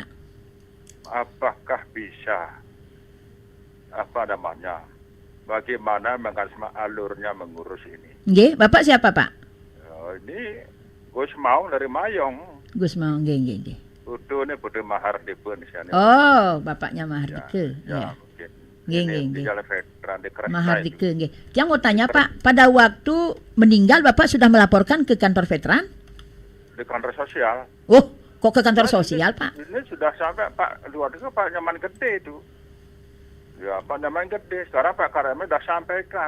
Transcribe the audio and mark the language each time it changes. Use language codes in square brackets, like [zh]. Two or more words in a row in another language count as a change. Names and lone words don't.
[id] Apakah bisa, bagaimana mekanisme alurnya mengurus ini? Nggih, Bapak siapa, Pak? Ini Gus Maung dari Mayong. Gus Maung, nggih. Putu ini Putu Mahardika di sana. Oh, bapaknya Mahardika. Ya, mungkin. Nggih. Veteran di Kresna Mahardika, nggih. Yang mau tanya Pak, pada waktu meninggal Bapak sudah melaporkan ke kantor veteran? Di kantor sosial. Oh, kok ke kantor sosial, Pak? Ini sudah sampai Pak luar itu Pak Nyaman Gede itu. Ya, Pak Nyaman Gede. Sekarang Pak Kareme sudah sampaikan.